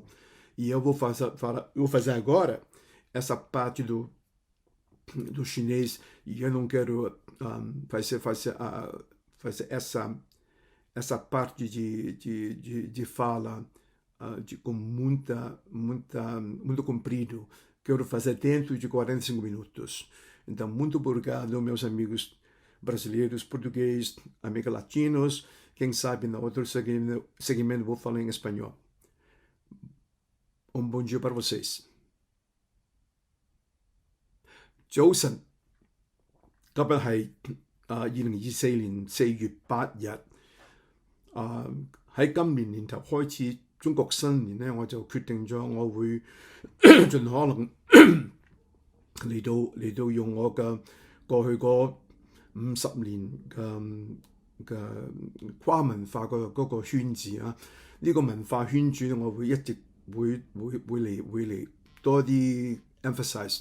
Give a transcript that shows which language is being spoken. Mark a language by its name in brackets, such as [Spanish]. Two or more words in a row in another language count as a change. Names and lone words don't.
[Portuguese] E eu vou fazer agora essa parte do chinês, e eu não quero fazer essa parte de fala com muito comprido. Quero fazer dentro de 45 minutos. Então, muito obrigado, meus amigos brasileiros, portugueses, amigos latinos. Quem sabe no outro segmento vou falar em espanhol. Bom dia para vocês. [Cantonese] 早晨，今日係2024年4月8日。喺今年年頭開始中國新年咧，我就決定咗我會盡可能嚟到用我嘅過去嗰50年嘅跨文化嗰個圈子啊，呢個文化圈子我會一直會嚟多啲 emphasize。